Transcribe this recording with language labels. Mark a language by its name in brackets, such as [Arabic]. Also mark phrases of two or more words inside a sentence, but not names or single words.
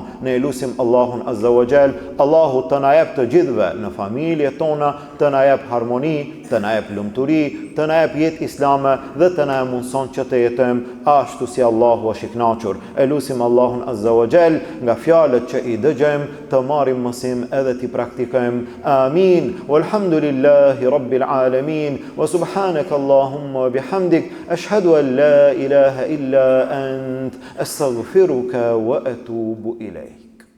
[Albanian] Ne lutim Allahun [Arabic] عز وجل, [Albanian] Allahu të na jep të gjithëve në familje tona, të na jep harmoni, të na jep lumturi, të na jep jetë islame dhe të na mundson që të jetojmë ashtu si Allahu është i kënaqur. E lutim Allahun [Arabic] عز وجل [Albanian] nga fjalët që i dëgjojmë të marrim mësim edhe t'i praktikojmë. Amin. [Arabic] والحمد لله رب العالمين. وسبحانك اللهم وبحمدك أشهد أن لا إله إلا أنت أستغفرك وأتوب إليك.